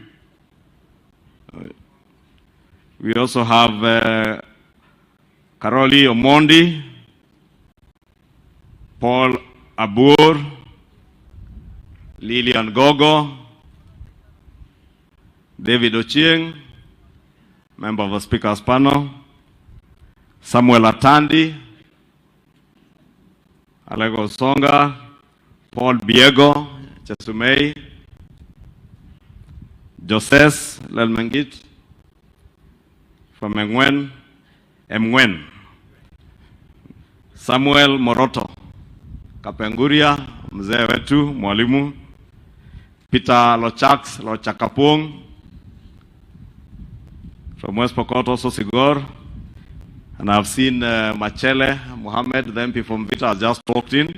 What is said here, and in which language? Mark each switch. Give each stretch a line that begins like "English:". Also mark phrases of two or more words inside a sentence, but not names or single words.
English: We also have Karoli Omondi, Paul Abur, Lilian Gogo, David Ochieng, member of the Speaker's panel, Samuel Atandi, Alego Songa, Paul Biego, Chesumei, Joses Lelmengit, from Mwen, Samuel Moroto, Kapenguria,
Swahili: mzee wetu, mwalimu,
English: Peter Lochakapung, from West Pokot, also Sigor, and I've seen Machele Mohammed, the MP from Vita, has just walked in.